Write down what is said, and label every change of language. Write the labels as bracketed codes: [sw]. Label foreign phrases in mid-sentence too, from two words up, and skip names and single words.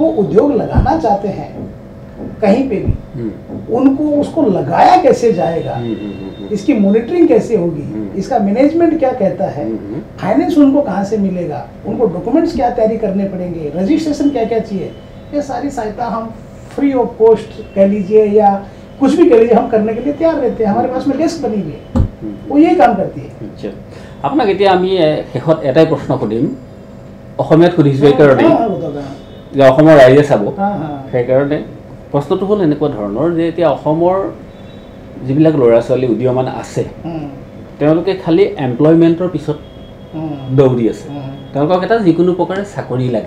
[hi] वो उद्योग लगाना चाहते हैं कहीं पे भी, उनको उसको लगाया कैसे जाएगा, इसकी मॉनिटरिंग कैसे होगी, इसका मैनेजमेंट क्या कहता है, फाइनेंस उनको कहाँ से मिलेगा, उनको डॉक्यूमेंट्स क्या तैयारी करने पड़ेंगे, रजिस्ट्रेशन क्या क्या चाहिए, ये सारी सहायता हम [en] free of cost [hi] कह लीजिए या कुछ भी कह लीजिए, हम करने के लिए तैयार रहते हैं। हमारे पास में डेस्क बनी हुई है, वो यही काम करती है। अच्छा। [as] আপোনাক এতিয়া আমি শেষত এটাই প্ৰশ্ন সুধিম, অসমীয়াত সুধিছোঁ এইকাৰণে যে অসমৰ ৰাইজে চাব, সেইকাৰণে প্ৰশ্নটো হ'ল এনেকুৱা ধৰণৰ যে এতিয়া অসমৰ যিবিলাক ল'ৰা ছোৱালী উদীয়মান আছে, তেওঁলোকে খালি এমপ্লয়মেণ্টৰ পিছত দৌৰি আছে, তেওঁলোকক এটা যিকোনো প্ৰকাৰে চাকৰি লাগে।